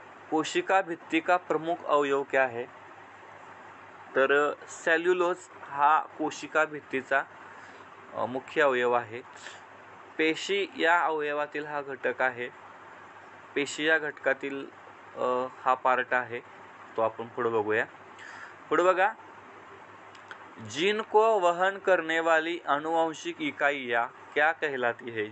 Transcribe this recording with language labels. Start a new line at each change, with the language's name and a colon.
Hindi: कोशिका भित्ती का प्रमुख अवयव क्या है?
Marathi: तर सेल्युलोज हा कोशिका भित्तीचा मुख्य अवयव आहे. पेशी या अवयवातील हा घटक आहे. पेशी या घटकातील हा पार्ट आहे, तो आपण पुढे बघूया. पुढे बघा,
Hindi: जीन को वहन करने वाली आनुवंशिक इकाइयाँ क्या कहलाती है?